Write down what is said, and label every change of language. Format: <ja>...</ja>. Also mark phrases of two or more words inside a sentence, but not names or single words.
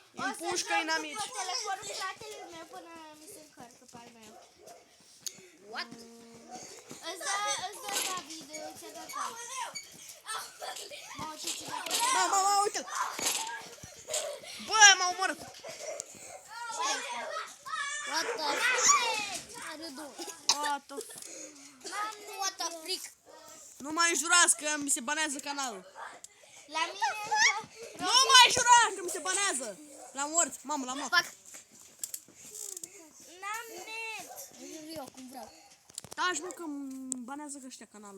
<ro>Împușcă inamici. O să telefonul fratelui meu până mi se încarcă pe al meu.</ro> <en>What?</en> <ro>Îți dă David, ți-a dat David. Mamă, ce ciudat. Mamă, uite-l. Bă, m-a omorât.</ro> <en>What the frick? What the frick?</en> <ro>Nu mai jurați că mi se banează canalul. La mine Nu mai jurați că mi se banează. L-am mort, mamă, l-am luat. fac. N-am net. Eu cum vreau. Taci, mă, că îmi banează ăștia canalul.</ro>